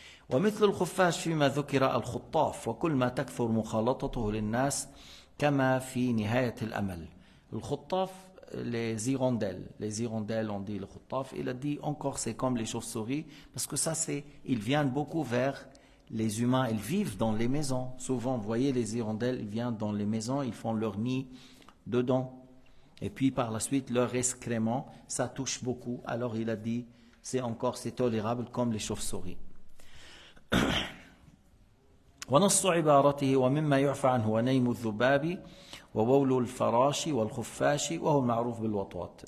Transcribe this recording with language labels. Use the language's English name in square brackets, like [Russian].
[Arabic] ومثل الخفاش فيما ذكر الخطاف وكل ما تكثر مخالطته للناس كما في نهاية الأمل. [French] الخطاف, les hirondelles on dit le khutaf, il a dit encore c'est comme les chauves-souris, parce que ça ils viennent beaucoup vers les humains, ils vivent dans les maisons. Souvent, vous voyez les hirondelles, ils viennent dans les maisons, ils font leur nid dedans. Et puis par la suite, leur excrément, ça touche beaucoup. Alors il a dit, c'est tolérable comme les chauves-souris. [Arabic] ونص عبارته ومما يعفى عنه ونيم الذباب وبول الفراش والخفاش وهو المعروف بالوطواط.